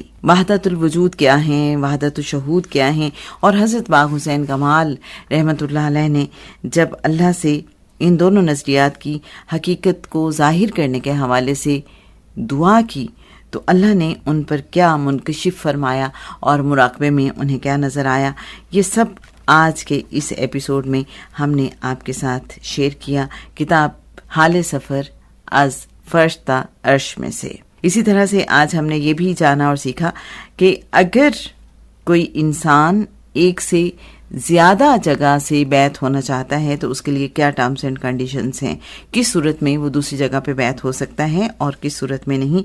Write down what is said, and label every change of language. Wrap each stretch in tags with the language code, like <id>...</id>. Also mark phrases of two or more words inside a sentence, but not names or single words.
<ur>وحدت الوجود کیا ہیں، وحدت الشہود کیا ہیں، اور حضرت باغ حسین کمال رحمۃ اللہ علیہ نے جب اللہ سے ان دونوں نظریات کی حقیقت کو ظاہر کرنے کے حوالے سے دعا کی تو اللہ نے ان پر کیا منکشف فرمایا اور مراقبے میں انہیں کیا نظر آیا، یہ سب آج کے اس ایپیسوڈ میں ہم نے آپ کے ساتھ شیئر کیا کتاب حال سفر از فرش تا عرش میں سے۔ اسی طرح سے آج ہم نے یہ بھی جانا اور سیکھا کہ اگر کوئی انسان ایک سے زیادہ جگہ سے بیعت ہونا چاہتا ہے تو اس کے لیے کیا</ur> <en>terms and conditions</en> <ur>ہیں، کس صورت میں وہ دوسری جگہ پہ بیعت ہو سکتا ہے اور کس صورت میں نہیں۔</ur>